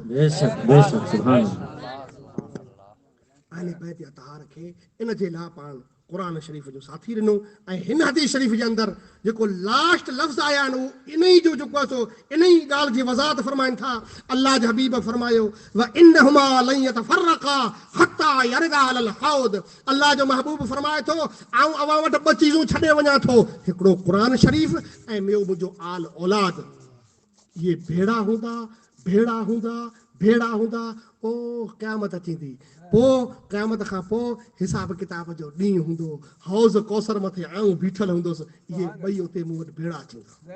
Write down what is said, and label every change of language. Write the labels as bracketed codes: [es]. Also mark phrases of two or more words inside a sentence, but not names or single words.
[sd] बेशक बेशक सुभान अहले बैत अतहार खे इन जे लाइ पाण क़ुरान शरीफ़ जो साथी ॾिनो। ऐं हिन हदीस शरीफ़ जे अंदरि जेको लास्ट लफ़्ज़ आया आहिनि इन ई जो जेको आहे सो इन ई ॻाल्हि जी वज़ाहत फरमाइनि था। अल्लाह जे हबीब फरमायो [ar] وإنهما لن يتفرقا حتى يردا على الحوض. [sd] अल्लाह जो महबूब फरमाए थो आऊं अवां वटि ॿ चीज़ूं छॾे वञा थो, हिकिड़ो क़ुरान शरीफ़ ऐं ॿियो मुंहिंजो आल औलाद। ये भेड़ा हूंदा भेड़ा हूंदा भेड़ा हूंदा ओ क़यामत थींदी, पोइ क़यामत खां पोइ हिसाब किताब जो ॾींहुं हूंदो, हौज़ कौसर मथे आऊं बीठल हूंदुसि, इहे ॿई उते मूं वटि भेड़ा थींदा।